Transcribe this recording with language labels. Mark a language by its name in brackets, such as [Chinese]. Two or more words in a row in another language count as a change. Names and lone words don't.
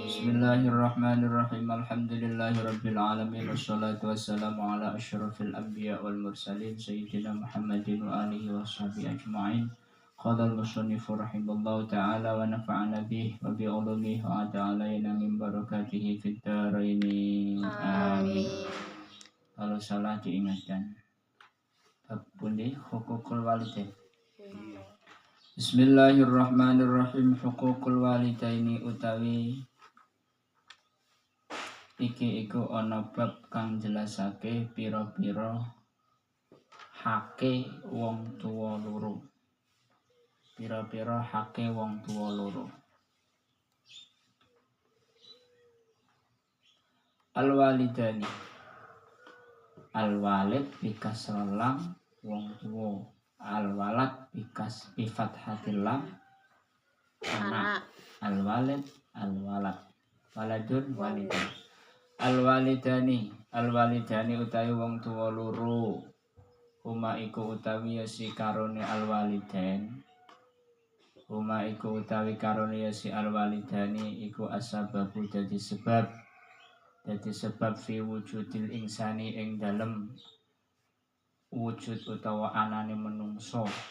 [Arabic] بسم الله الرحمن الرحيم. الحمد لله رب العالمين والصلاة والسلام على أشرف الأنبياء والمرسلين سيدنا محمد وعلى آله وصحبه أجمعين. قال المصنف رحمه الله تعالى ونفعنا به وبعلومه وتعالينا من بركاته في الدارين. Amin. [Indonesian] Kalau salah diingatkan. [Javanese] Bab pundi [Arabic] حقوق الوالدين. بسم الله الرحمن الرحيم. حقوق الوالدين [Javanese] utawi iki iku ana bab kang jelasake pira-pira hake wong tuwa loro. Pira-pira hake wong tuwa loro. [Arabic] Al-walidani. الوالد بكسر اللام [Javanese] wong tuwa. [Arabic] الولد بكس بفتحة اللام anak. الوالد الولد. ولد والد. [Javanese] Al-walidani utawi wong tuwa loro. Huma iku utawi si karone al-walidain. Huma iku utawi karone si al-walidani iku asababu dadi sebab [Arabic] في وجود الإنسان [Javanese] ing dalem wujud utawa anane menungso.